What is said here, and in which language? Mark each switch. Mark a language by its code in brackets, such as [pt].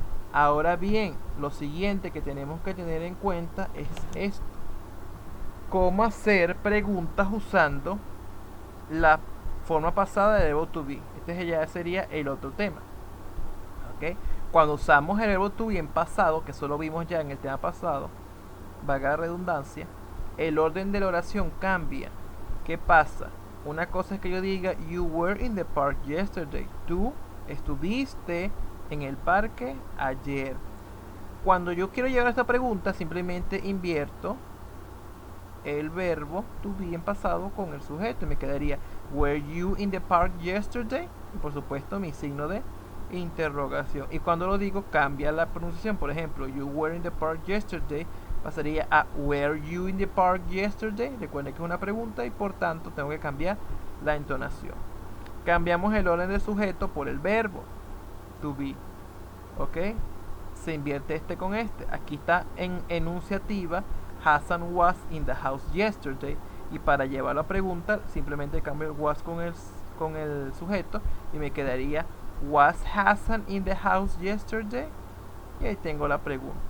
[es] Ahora bien, lo siguiente que tenemos que tener en cuenta es esto: cómo hacer preguntas usando la forma pasada de verbo to be. Este ya sería el otro tema, ¿ok? Cuando usamos el verbo to be en pasado, que eso lo vimos ya en el tema pasado, valga la redundancia, el orden de la oración cambia. ¿Qué pasa? Una cosa es que yo diga [en] you were in the park yesterday. [es] Tú estuviste en el parque ayer. Cuando yo quiero llevar esta pregunta, simplemente invierto el verbo to be en pasado con el sujeto y me quedaría [en] were you in the park yesterday, [es] y por supuesto mi signo de interrogación. Y cuando lo digo cambia la pronunciación. Por ejemplo, [en] you were in the park yesterday [es] pasaría a [en] were you in the park yesterday. [es] Recuerden que es una pregunta y por tanto tengo que cambiar la entonación. Cambiamos el orden del sujeto por el verbo to be, ¿ok? Se invierte este con este. Aquí está en enunciativa [en] Hassan was in the house yesterday, [es] y para llevar la pregunta simplemente cambio el was con el sujeto y me quedaría [en] was Hassan in the house yesterday, [es] y ahí tengo la pregunta.